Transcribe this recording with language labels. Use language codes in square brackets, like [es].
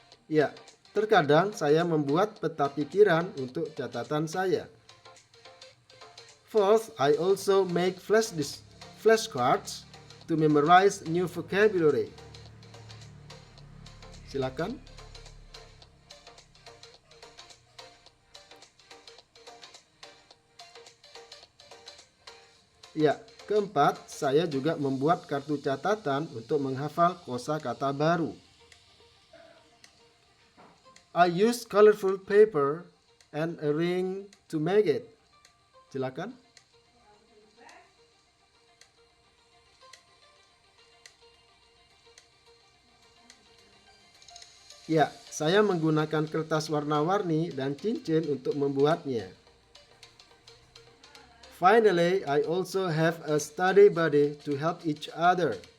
[id] Ya, terkadang saya membuat peta pikiran untuk catatan saya. [en] Fourth, I also make flashcards to memorize new vocabulary. [id] Silakan. Ya, keempat, saya juga membuat kartu catatan untuk menghafal kosakata baru. [en] I use colorful paper and a ring to make it. [id] Silakan. Ya, saya menggunakan kertas warna-warni dan cincin untuk membuatnya. [en] Finally, I also have a study buddy to help each other.